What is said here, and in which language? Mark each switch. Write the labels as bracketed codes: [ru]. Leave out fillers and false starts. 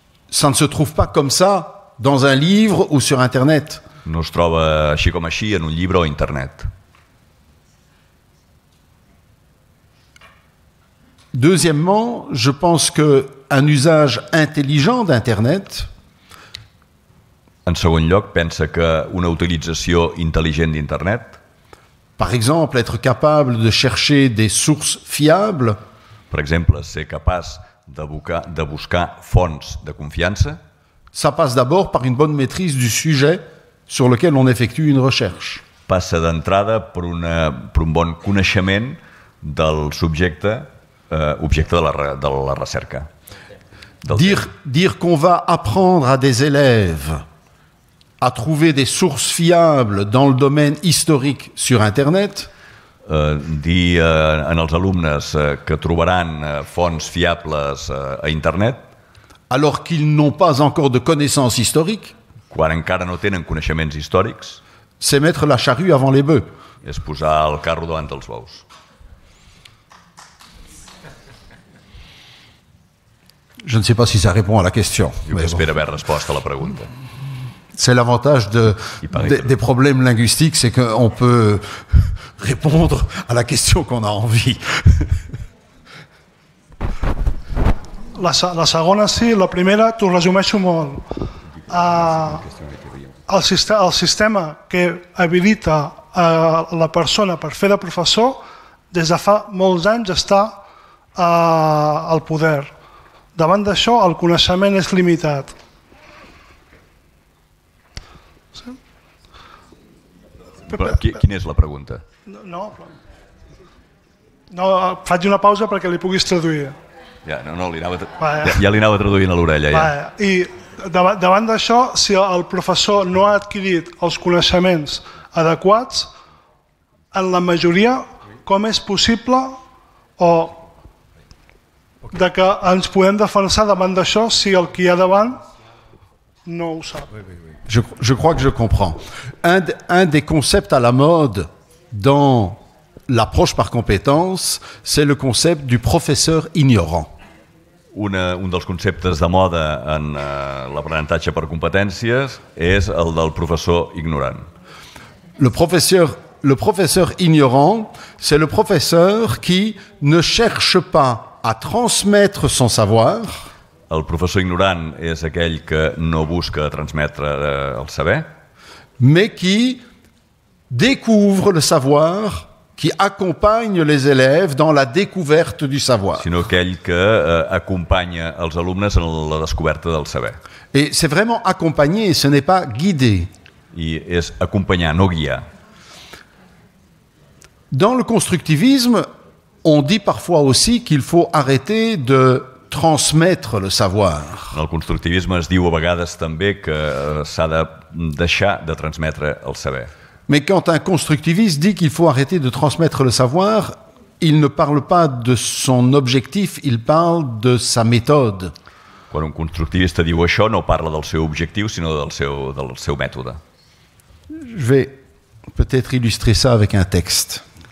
[fr] Ça ne se trouve pas comme ça dans un livre ou sur Internet. [ca] No es troba així com així en un llibre o internet. [fr] Deuxièmement, je pense qu'un usage intelligent d'Internet, [ca] en segon lloc, pensa que una utilització intel·ligent d'internet, [fr] par exemple, être capable de chercher des sources fiables, [ca] per exemple, ser capaç de buscar fonts de confiança, [fr] ça passe d'abord par une bonne maîtrise du sujet sur lequel on effectue une recherche. [ca] Passa d'entrada per un bon coneixement del subjecte objecte de la recerca. [fr] Dire qu'on va apprendre à des élèves à trouver des sources fiables dans le domaine historique sur Internet, [ca] dir en els alumnes que trobaran fonts fiables a internet, [fr] alors qu'ils n'ont pas encore de connaissances historiques, [ca] quan encara no tenen coneixements històrics, [fr] c'est mettre la charrue avant les bœufs. [ca] És posar el carro davant dels bous. [fr] Je ne sais pas si ça répond à la question. [ca] J'espère haver respost a la pregunta. [fr] C'est l'avantage des problèmes linguistiques, c'est qu'on peut répondre à la question qu'on a envie. [ca] La segona sí, la primera t'ho resumeixo molt. El sistema que habilita la persona per fer de professor des de fa molts anys està al poder. Davant d'això, el coneixement és limitat. Sí? Quina és la pregunta? No, faig una pausa perquè li puguis traduir. Ja li anava traduint a l'orella. Ja. I davant d'això, si el professor no ha adquirit els coneixements adequats, en la majoria, com és possible o de que ens podem defensar davant d'això si el qui hi ha davant no ho sap? [fr] Je crois que je comprends. Un des concepts à la mode dans l'approche par compétence, c'est le concept du professeur ignorant. [ca] Un dels conceptes de moda en l'aprenentatge per competències és el del professor ignorant. [fr] Le professeur ignorant, c'est le professeur qui ne cherche pas à transmettre son savoir. [ca] El professor ignorant és aquell que no busca transmetre el saber, [fr] mais qui découvre le savoir, qui accompagne les élèves dans la découverte du savoir. [ca] Sinó aquell que acompanya els alumnes en la descoberta del saber. [fr] Et c'est vraiment accompagner, ce n'est pas guider. [ca] I és acompanyar, no guiar. [fr] Dans le constructivisme, on dit parfois aussi qu'il faut arrêter de transmettre le savoir. [ca] En el constructivisme es diu a vegades també que s'ha de deixar de transmetre el saber. [fr] Mais quand un constructiviste dit qu'il faut arrêter de transmettre le savoir, il ne parle pas de son objectif, il parle de sa méthode. [ca] Quan un constructivista diu això, no parla del seu objectiu, sinó del seu mètode. [fr] Je vais peut-être illustrer ça avec un texte.